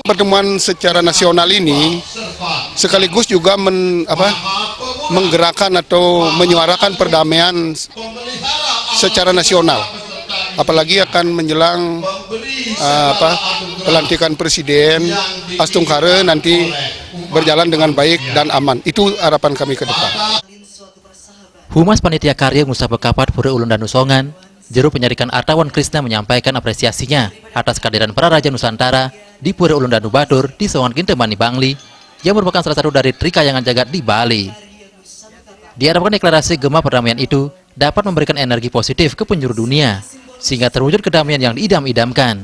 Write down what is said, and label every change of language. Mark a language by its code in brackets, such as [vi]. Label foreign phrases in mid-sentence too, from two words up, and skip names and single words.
[id] Pertemuan secara nasional ini sekaligus juga menggerakkan atau menyuarakan perdamaian secara nasional. Apalagi akan menjelang pelantikan Presiden Astungkare nanti berjalan dengan baik dan aman. Itu harapan kami ke depan. Humas Panitia Karya Usaha Bekapat Pura Ulun Danu Songan, Juru Penyarikan Artawan Krisna menyampaikan apresiasinya atas kehadiran para Raja Nusantara di Pura Ulun Danu Batur di Songan Kintamani, Bangli, yang merupakan salah satu dari Trikayangan Jagat di Bali. Diharapkan deklarasi Gema Perdamaian itu dapat memberikan energi positif ke penjuru dunia, sehingga terwujud kedamaian yang diidam-idamkan.